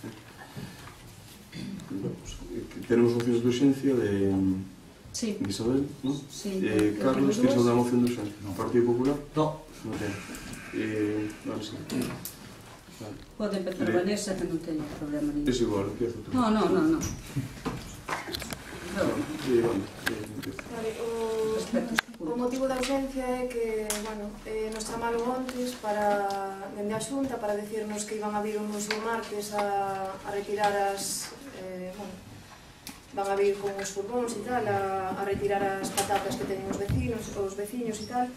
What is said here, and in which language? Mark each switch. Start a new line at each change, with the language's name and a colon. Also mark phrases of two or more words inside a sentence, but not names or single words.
Spanish: Tenemos mociones de urgencia de Isabel, ¿no? Sí. Carlos, ¿tienes alguna moción de urgencia? ¿Partido Popular? No. No tiene. Vale, sí.
Galician: Pode empezar Vanessa, que non teño problema ningún.
Spanish: Es igual, empiezo tú. No. Vale,
Galician: o motivo da ausencia é que, bueno, nos chamaron ontes dende a Xunta para decirnos que iban a vir uns martes a retirar as, van a vir con os furgóns e tal, a retirar as patatas que teñen os veciños e tal.